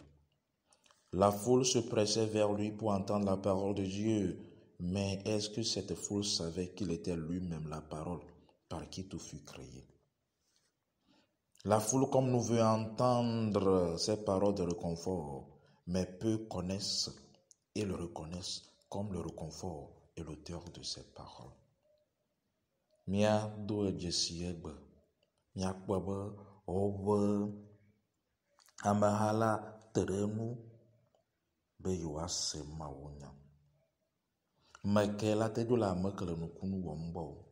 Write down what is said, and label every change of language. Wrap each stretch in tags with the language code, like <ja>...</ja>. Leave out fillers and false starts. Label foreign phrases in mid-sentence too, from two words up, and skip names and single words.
<fr>La foule se pressait vers lui pour entendre la parole de Dieu, mais est-ce que cette foule savait qu'il était lui-même la parole par qui tout fut créé? La foule, comme nous, veut entendre ces paroles de réconfort, mais peu connaissent et le reconnaissent comme le réconfort et l'auteur de ces paroles.</fr> <ee>Mia do edzi egbe, miakpɔ be woƒe ameha la te ɖe nu be yewoase mawunya. Meke la te ɖo le ame ke le nukunu wɔm gbɔ o.</ee>